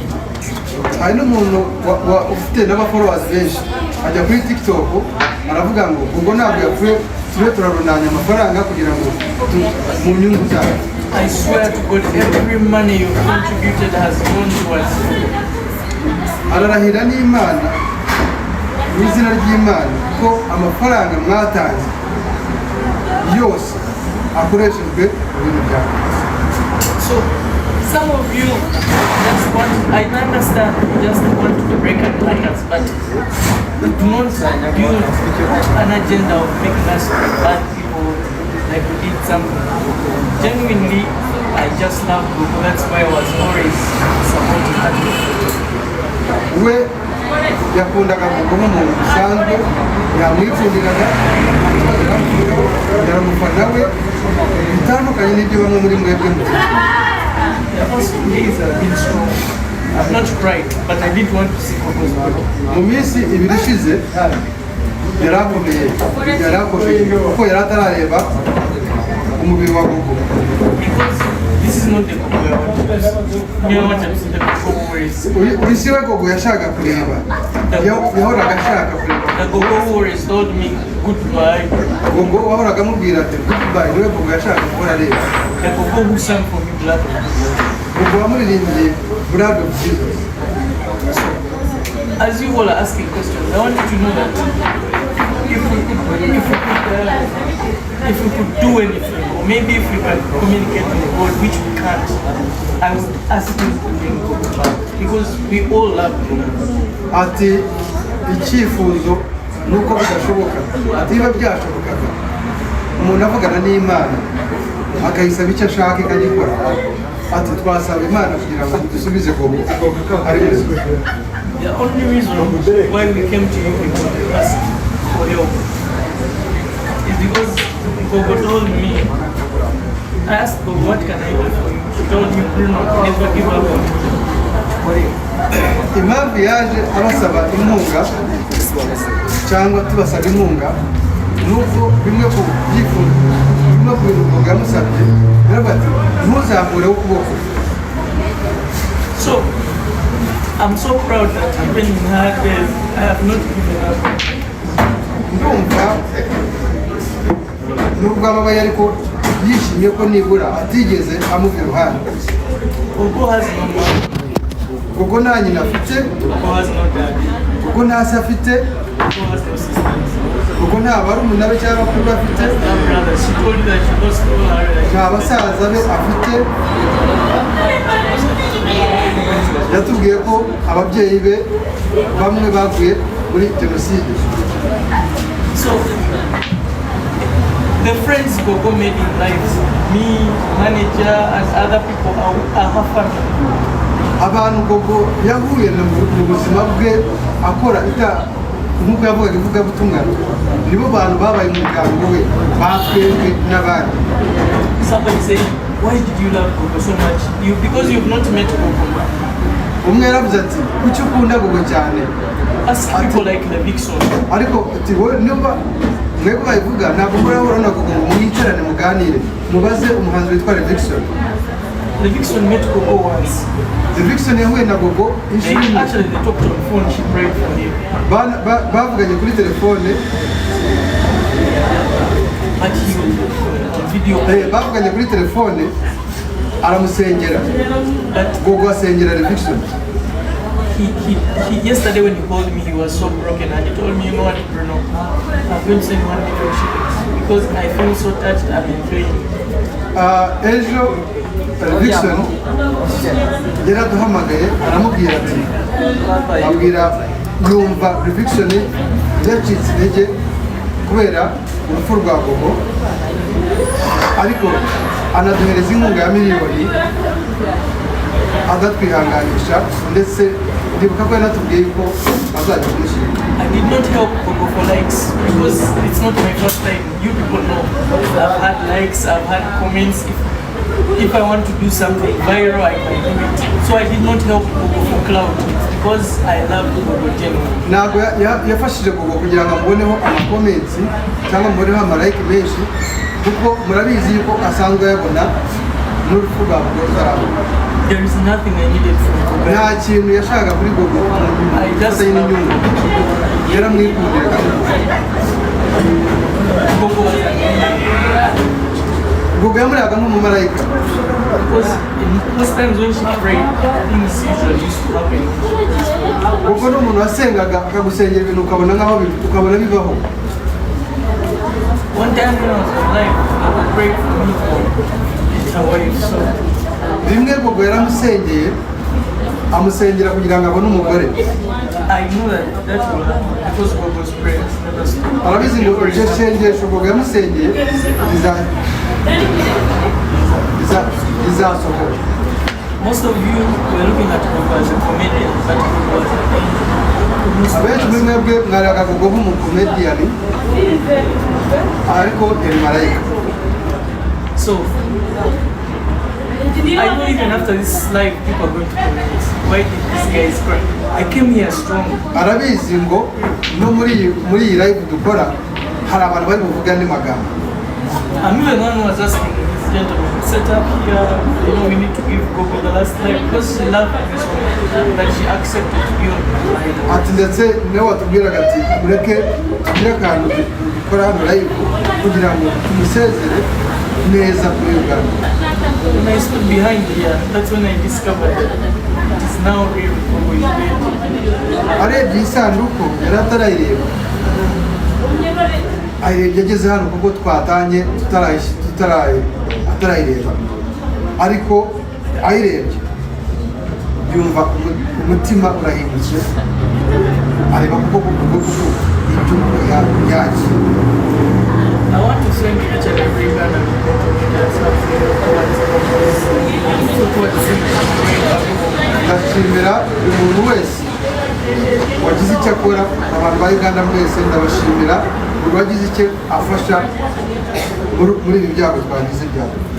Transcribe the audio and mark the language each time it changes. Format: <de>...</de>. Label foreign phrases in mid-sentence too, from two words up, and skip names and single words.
<rw>Hari n'umuntu ufite n'abafollowers benshi ajya kuri TikTok aravuga ngo Gogo ntabwo yapfuye, tube turarunanya amafaranga kugira ngo mu nyungu zayo.</rw> <en>I swear to God, every money you've contributed has gone towards you.</en> <rw>Ararahira n'Imana mu izina ry'Imana ko amafaranga mwatanze yose akoreshejwe ibintu byawe.</rw> <en>So some of you just want, I understand, you just want to break and like us, but do not build an agenda of making us bad people, like we did something. Genuinely, I just love Gogo. That's why I was always supporting that.</en> <rw>we yakundaga Gogo nk'umuntu usanzwe, yamwifundiraga, yaramufana we, bitandukanye n'ibyo bamwe muri mwebwe mu</rw> <en>I've not cried, but I did want to see Gogo's body.</en> <rw>mu minsi ibiri ishize yarakomeye kuko yari atarareba umubiri wa Gogo.</rw> <en>Because this is not the Gogo I want to see. I wanted to see the Gogo who is.</en> <rw>Isi we Gogo yashaka kureba, yahoraga ashaka kureba.</rw> <en>The Gogo who is told me goodbye.</en> <rw>Gogo wahoraga amubwira ati goodbye, niwe Gogo yashaka kubona areba.</rw> <en>The Gogo who sang for me blood.</en> <rw>Gogo wamuririmbye</rw> <en>blood of Jesus. As you all are asking questions, I want you to know that if we could do anything, or maybe if we can communicate with God, which we can't, I would ask him to bring Gogo back, because we all love him.</en> <rw>Ati icyifuzo nuko bidashoboka, ati biba byashobokaga umuntu avugana n'Imana akayisaba icyo ashaka ikagikora, ati twasaba Imana kugira ngo dusubize Gogo ari muzima.</rw> <en>The only reason why we came to you and asked for help is because Gogo told me, I asked Gogo, what can I do for you? She told me, Bruno, never give up on me.</en> <rw>Impamvu yaje abasaba inkunga cyangwa tubasaba inkunga nuko bimwe ku byifuzo bimwe ku bintu Gogo yamusabye biravuga ati ntuzamureho ukuboko.</rw> <en>So I'm so proud that even in hard days I have not given up.</en> <rw>Ndumva nubwo ababaye ariko yishimye ko nibura atigeze amuva iruhande.</rw> <en>Gogo has no mom.</en> <rw>Gogo nta nyina afite,</rw> <en>Gogo has no dad.</en> <rw>Gogo nta se afite,</rw> <en>Gogo has no sisters.</en> <rw>Gogo nta barumuna be cyangwa bakuru afite,</rw> <en>No brothers. She told me that she lost all her relatives.</en> <rw>nta basaza be afite. Yatubwiye ko ababyeyi be bamwe baguye muri jenoside.</rw> <en>So the friends Gogo made in life, me, manager, and other people are her family.</en> <rw>Abantu Gogo yahuye mu buzima bwe akora nk'uko yavugaga ivugabutumwa, nibo bantu babaye umuryango we batwebwe n'abandi.</rw> <en>Somebody say, why did you love Gogo so much? Because you've not met Gogo.</en> <rw>Umwe yaravuze ati kuki ukunda Gogo cyane?</rw> <en>Ask people like the Vixen.</en> <rw>Ariko ati wowe nimba mwebwe bayivuga ntabwo murahura na Gogo ngo mwicarane muganire mubaze umuhanzi witwa Vixen.</rw> <en>The Vixen met Gogo once.</en> <rw>The Vixen yahuye na Gogo</rw> <en>They actually talked on the phone, she prayed for him.</en> <rw>bavuganye kuri telefone,</rw> <en>But he was on video.</en> <rw>bavuganye kuri telefone aramusengera. Gogo asengera The Vixen.</rw> <en>He yesterday when he called me, he was so broken and he told me, you know what, Bruno, I've been saying 1 million shillings because I feel so touched. I've been praying.</en> <rw>Ejo Vixen yaraduhamagaye aramubwira ati abwira yumva Vixen yacitse intege kubera urupfu rwa Gogo, ariko anaduhereza inkunga ya miliyoni agatwihanganisha, ndetse ndibuka ko yanatubwiye ko azajya kumushyira.</rw> <en>I did not help Gogo for likes because it's not my first time. You people know I've had likes, I've had comments. If I want to do something viral, I can do it. So I did not help Gogo for clout because I love Gogo genuinely.</en> <rw>Ntabwo yafashije Gogo kugira ngo amuboneho amakomensi cyangwa amuboneho amarayike menshi, kuko murabizi yuko asanzwe yabona n'urupfu rwa Gogo ruzaramba.</rw> <en>There is nothing I needed from Gogo.</en> <rw>Nta kintu yashakaga kuri Gogo afatanye n'inyungu, yaramwikundiraga.</rw> <en>Gogo was</en> <rw>Gogo yamuriraga nk'umumarayika.</rw> <en>because most times when she prayed, things usually used to happen.</en> <rw>Gogo ni umuntu wasengaga akagusengera ibintu ukabona bibaho.</rw> <en>One time when I was alive, Gogo prayed for me for her wife. So</en> <rw>rimwe Gogo yaramusengeye amusengera kugira ngo abone umugore.</rw> <en>I knew that will happen because Gogo's prayers never stop.</en> <rw>Arabizi ngo iryo sengesho Gogo yamusengeye rizasohoka.</rw> <en>Most of you were looking at Gogo as a comedian, but Gogo was an angel.</en> <rw>Abenshi muri mwebwe mwaraga Gogo nk'umukomediyani ariko yari marayika.</rw> <en>So I know even after this life people are going to comment, why did this guy cry? I came here strong.</en> <rw>Arabizi ngo no muri iyi live dukora hari abantu bari buvuga andi magambo.</rw> <en>I'm even one who was asking this gentleman, set up here, you know, we need to give Gogo the last life because she loved this woman, that she accepted to be on my life.</en> <rw>Ati ndetse niwe watubwiraga ati mureke tugire akantu dukora hano live kugira ngo tumusezere neza muri Uganda.</rw> <en>When I stood behind here, that's when I discovered that it is now real Gogo is dead.</en> <rw>Arebye isanduku yari atarayireba. Ayirebye ageze hano kuko twatanye atarayireba. Ariko ayirebye yumva umutima urahindutse. Areba kuko ibyo yakira.</rw> <en>I want to thank each and every Ugandan</en> <rw>ndashimira umuntu wese wagize icyo akora. Abantu ba Uganda mwese ndabashimira buri wagize icyo afasha muri ibi byago twagize ibyago.</rw>